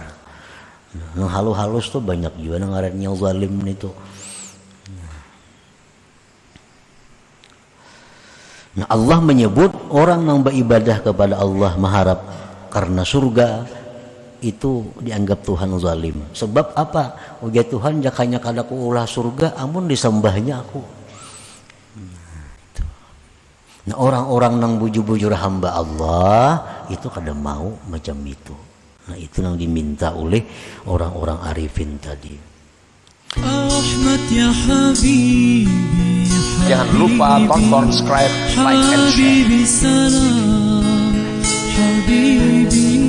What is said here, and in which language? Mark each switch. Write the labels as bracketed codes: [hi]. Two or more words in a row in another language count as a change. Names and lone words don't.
[id] Yang halus-halus tuh banyak juga yang zalim itu. Nah, Allah menyebut orang yang beribadah kepada Allah mengharap karena surga itu dianggap Tuhan zalim. Sebab apa? [bjn] Ujar Tuhan jakanya kadaku ulah surga amun disembahnya aku. [id] Nah, orang-orang yang bujur-bujur hamba Allah itu kadang mau macam itu. Nah, itu yang diminta oleh orang-orang arifin tadi. [ar] Ahmad ya Habibi, [id] Jangan lupa tonton, subscribe, [en] like, and share. [ar] Habibi salam, Habibi.